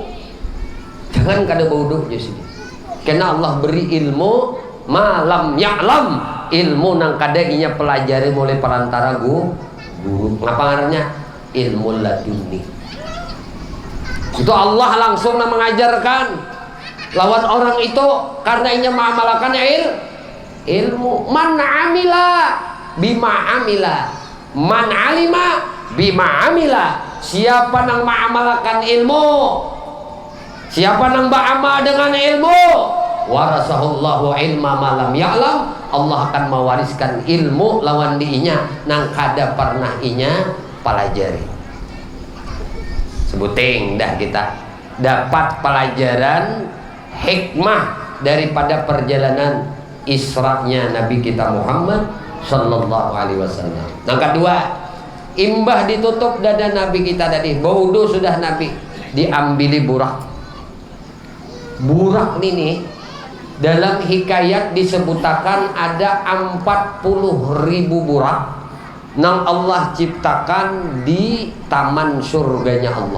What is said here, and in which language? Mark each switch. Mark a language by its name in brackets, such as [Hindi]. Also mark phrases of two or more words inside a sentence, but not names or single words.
[Banjar] Jangan kada wudhu di sini. Karena Allah beri ilmu [Arabic] ما لم يعلم, [Banjar] ilmu nang kada inya pelajari oleh perantara guru. Ngapa ngarannya? Ilmu laduni. Itu Allah langsung mengajarkan. Lawan orang itu karena inya mengamalkan ilmu. [Arabic] من عمل بما عمل، من علم بما عمل. [Banjar] Siapa nang mengamalkan ilmu, siapa nang beramal dengan ilmu, [Arabic] ورثه الله علم ما لم يعلم, [Banjar] Allah akan mewariskan ilmu lawan diinya nang kada pernah inya pelajari. Sebuting dah kita dapat pelajaran hikmah daripada perjalanan Isra-nya Nabi kita Muhammad [Arabic] صلى الله عليه وسلم. [Banjar] Yang kedua, imbah ditutup dada Nabi kita tadi, baudu sudah Nabi diambili burak. Burak ini dalam hikayat disebutakan ada 40.000 burak nang Allah ciptakan di taman surganya Allah.